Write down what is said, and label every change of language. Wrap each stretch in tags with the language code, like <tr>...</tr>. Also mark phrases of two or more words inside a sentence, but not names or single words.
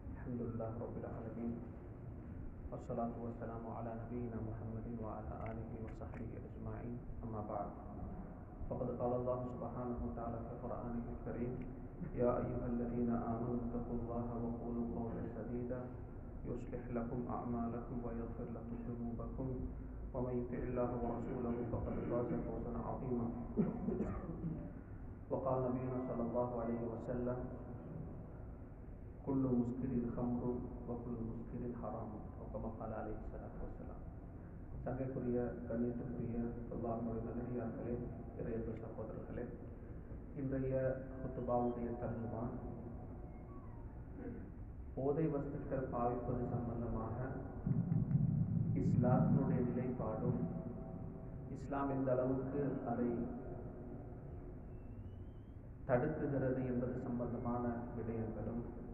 <ar>الحمد لله رب العالمين والصلاة والسلام على نبينا محمد وعلى آله وصحبه أجمعين أما بعد فقد قال الله سبحانه وتعالى في قرآنه الكريم يا أيها الذين آمنوا اتقوا الله وقولوا قولا سديدا يصلح لكم أعمالكم ويغفر لكم ذنوبكم ومن يطع الله ورسوله فقد فاز فوزا عظيما وقال نبينا صلى الله عليه وسلم كل مسكر خمر وكل مسكر حرام وكما قال عليه الصلاة والسلام.</ar> <ta>சங்கைக்குரிய கண்ணியத்துக்குரிய அல்லாஹ்வுடைய நல்லடியார்களே, இறையன்பு சகோதரர்களே, இன்றைய குத்துபாவுடைய தர்ஜுமா போதை வஸ்துக்கள் பாவிப்பது சம்பந்தமாக இஸ்லாத்தினுடைய நிலைப்பாடும், இஸ்லாம் எந்த அளவுக்கு அதை தடுக்குகிறது என்பது சம்பந்தமான விடயங்களும்,</ta>